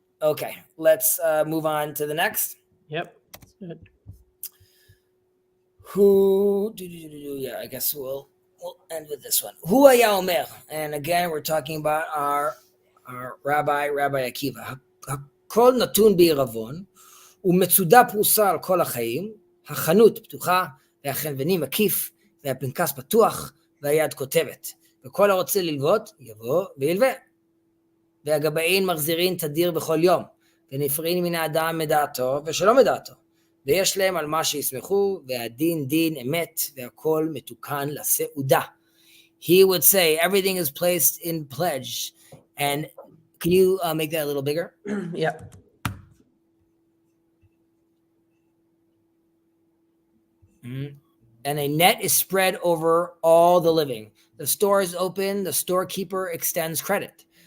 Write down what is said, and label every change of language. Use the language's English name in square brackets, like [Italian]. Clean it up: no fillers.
[English] Okay, let's move on to the next. Yep. Good. Yeah, I guess we'll end with this one. [Hebrew] Hu haya omer, [English] and again we're talking about our Rabbi Akiva. [Hebrew] Hakol natun בעירבון, ומצודה פרוסה על כל החיים, החנות פתוחה, והחנווני מקיף, והפנקס פתוח, והיד כותבת. וכל הרוצה ללוות, יבוא וילווה. והגבאים מחזירים תדיר בכל יום, ונפרעים מן האדם מדעתו ושלא מדעתו. ויש להם על מה שיסמכו, והדין דין אמת, והכל מתוקן לסעודה. [English] He would say, everything is placed in pledge. And can you make that a little bigger? Yeah. Mm-hmm. And a net is spread over all the living. The store is open, the storekeeper extends credit.